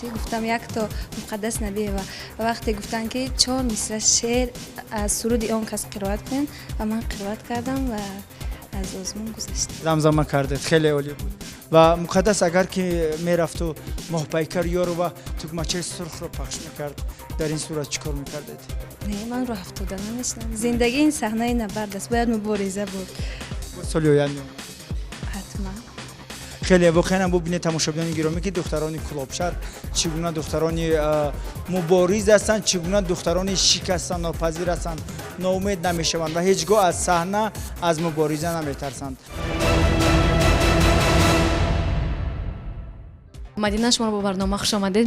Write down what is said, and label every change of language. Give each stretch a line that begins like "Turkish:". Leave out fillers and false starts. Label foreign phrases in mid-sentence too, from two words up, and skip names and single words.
Tajik: гуфтам як то муқаддас набиева. ва вақте гуфтан ки 4 мисра шеър аз суруди он кас қироат кунен ва ман қироат кардам ва аз озмун гузаштам. замзама кардед, хеле олӣ буд. ва муқаддас агар ки мерафту моҳпайкар ёро ва тугмачаи сурхро пахш мекард, дар ин сурат чӣ кор мекардед? не, ман роҳ афтода намешнам. зиндагӣ ин саҳнаи набард аст, бояд мубориза буд. соли оянда
Persian: خیلی واقعا هم ببینید تماشاگران گرامی که دختران کلابشهر چگونه دختران مبارز هستند، چگونه دختران شکست ناپذیر هستند، ناامید نمیشوند و هیچگاه از صحنه از مبارزه نمیترسند. مدینه شما با برنامه خوش آمدید.